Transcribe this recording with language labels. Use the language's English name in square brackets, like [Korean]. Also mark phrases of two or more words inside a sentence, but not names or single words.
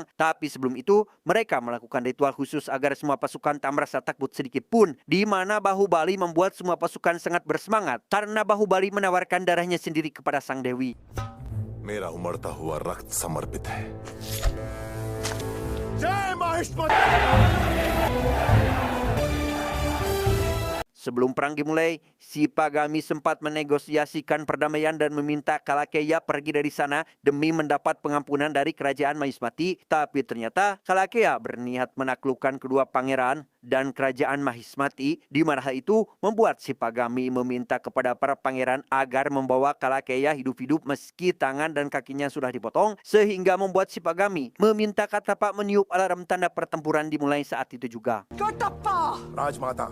[Indonesian] Tapi sebelum itu, mereka melakukan ritual khusus agar semua pasukan tak merasa takut sedikit pun. Di mana Bahubali membuat semua pasukan sangat bersemangat karena Bahubali menawarkan darahnya sendiri kepada sang dewi. [Hindi] मेरा उमड़ता हुआ रक्त समर्पित है. जय माहिष्मति. [Indonesian] Sebelum perang dimulai, Sipagami sempat menegosiasikan perdamaian dan meminta Kalakeya pergi dari sana demi mendapat pengampunan dari kerajaan Mahismati. Tapi ternyata Kalakeya berniat menaklukkan kedua pangeran dan kerajaan Mahismati, di mana hal itu membuat Sipagami meminta kepada para pangeran agar membawa Kalakeya hidup-hidup meski tangan dan kakinya sudah dipotong, sehingga membuat Sipagami meminta Katapa meniup alarm tanda pertempuran dimulai saat itu juga. [Hindi] कटप्पा राजमाता